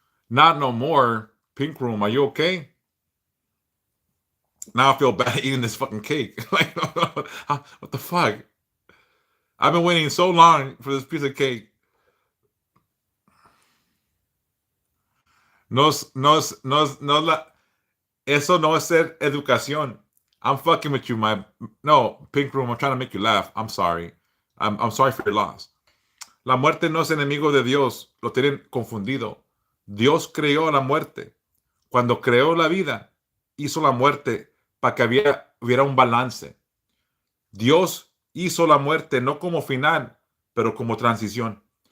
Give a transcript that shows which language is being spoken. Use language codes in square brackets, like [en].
[en] Not no more. Pink Room, are you okay? Now I feel bad eating this fucking cake. Like, what the fuck? I've been waiting so long for this piece of cake. [es] No, no, eso no es ser educación. [en] I'm fucking with you, my no, Pink Room. I'm trying to make you laugh. I'm sorry. I'm sorry for your loss. [es] La muerte no es enemigo de Dios. Lo tienen confundido. Dios creó la muerte. Cuando creó la vida, hizo la muerte para que hubiera un balance. Dios hizo la muerte no como final, pero como transición.